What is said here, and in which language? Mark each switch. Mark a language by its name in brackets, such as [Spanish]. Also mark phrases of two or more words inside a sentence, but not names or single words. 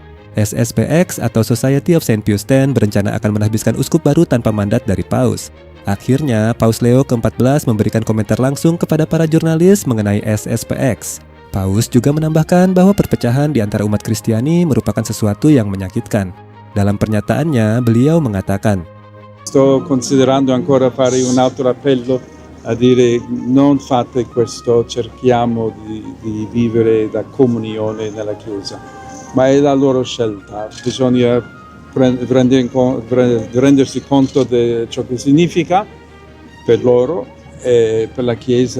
[Indonesian] SSPX atau Society of Saint Pius X berencana akan menahbiskan uskup baru tanpa mandat dari Paus. Akhirnya, Paus Leo ke-14 memberikan komentar langsung kepada para jurnalis mengenai SSPX. Paus juga menambahkan bahwa perpecahan di antara umat Kristiani merupakan sesuatu yang menyakitkan. Dalam pernyataannya, beliau mengatakan, [Italian] Sto considerando ancora fare un altro appello a dire non fate questo, cerchiamo di vivere da comunione nella Chiesa, ma è la loro scelta, bisogna rendersi conto di ciò che significa per loro e per la Chiesa.